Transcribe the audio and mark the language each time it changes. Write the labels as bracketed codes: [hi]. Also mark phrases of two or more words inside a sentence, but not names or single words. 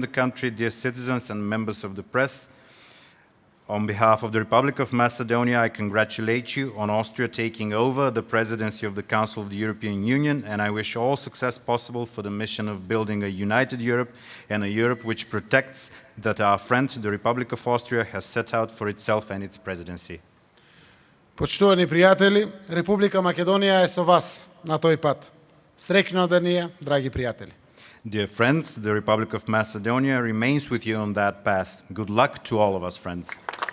[en] the country, dear citizens and members of the press, on behalf of the Republic of Macedonia, I congratulate you on Austria taking over the presidency of the Council of the European Union, and I wish all success possible for the mission of building a united Europe and a Europe which protects that our friend, the Republic of Austria, has set out for itself and its presidency. [mk] Почитувани пријатели, Република Македонија е со вас на тој пат. Среќно да ни е, драги пријатели. [en] Dear friends, the Republic of Macedonia remains with you on that path. Good luck to all of us, friends.